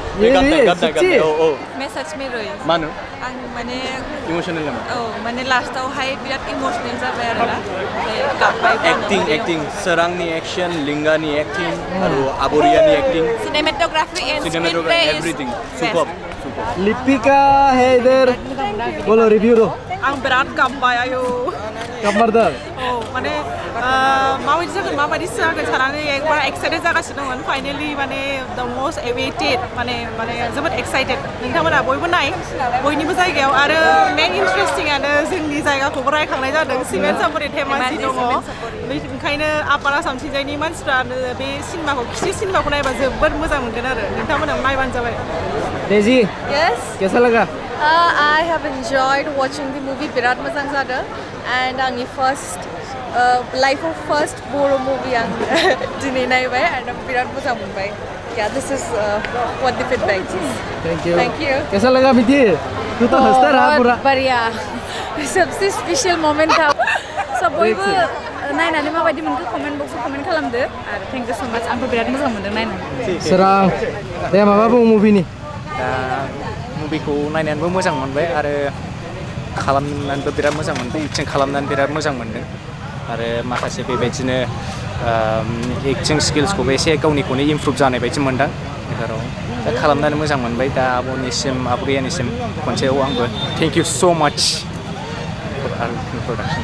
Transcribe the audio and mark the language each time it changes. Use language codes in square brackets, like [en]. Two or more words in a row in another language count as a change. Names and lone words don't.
[hi] मैं सच में रोई [brx] मानो आं माने इमोशनल नामा माने लास्टावहाय बिराद इमोशनल जाबाय आरोना गाबबाय एक्टिंग सोरांनि एक्शन लिंगानि एक्टिं आरो आबरियानि एक्टिं [en] cinematography and screenplay everything super [hi] लिपिका है इधर बोलो रिव्यू दो [brx] आं बिराद गाबबाय आयो गाबमारदों माने माबायदि जागोन सानानै एकबार एक्साइटेड जागासिनो दंमोन फाइनाली माने [en] the most awaited [brx] माने जोबोद एक्साइटेड नोंथांमोना बयबो नाय बयनिबो जायगायाव आरो मेन इन्टारेस्टिंआनो जोंनि जायगाखौबो रायखांनाय जादों सिमेन्ट सापरि धेमाजि दङ ओंखायनो आपार आसामथिंजायनि मानसिफ्रा बे सिनेमाखौ खिथि सिनेमाखौ नायबा जोबोद मोजां मोनगोन आरो नोंथांमोना नायबानो जाबाय डेजी [en] Yes [hi] कैसा लगा [en] I have enjoyed watching the movie [brx] बिराद मोजां जादों [en] and [brx] आंनि लाइफआव फार्स्ट बर' मुभि आं दिनै नायबाय and बिराद मोजां मोनबाय [en] Yeah, this is what the feedback is. Thank you. [hi] कैसा लगा मिठी तू तो हंसता रहा पूरा बढ़िया सबसे स्पेशल मोमेंट था [brx] सब बयबो नायनानै माबायदि मोनखो कमेन्ट बक्सआव कमेन्ट खालामदो आरो [en] thank you so much [brx] आंबो बिराद मोजां मोनदों नायनानै सोरां दे माबा बुं मुभिनि दा मुभिखौ नायनानैबो मोजां मोनबाय आरो खालामनानैबो बिराद मोजां मोनबाय एक्टिं खालामनानै बिराद मोजां मोनदों आरो माखासे बेबायदिनो एक्टिं स्किल्सखौबो एसे गावनिखौनो इमप्रुभ जानाय बायदि मोनदों बेफोराव दा खालामनानै मोजां मोनबाय दा आब'निसिम आब'गैयानिसिम खनसेयाव आंबो [en] thank you so much for art production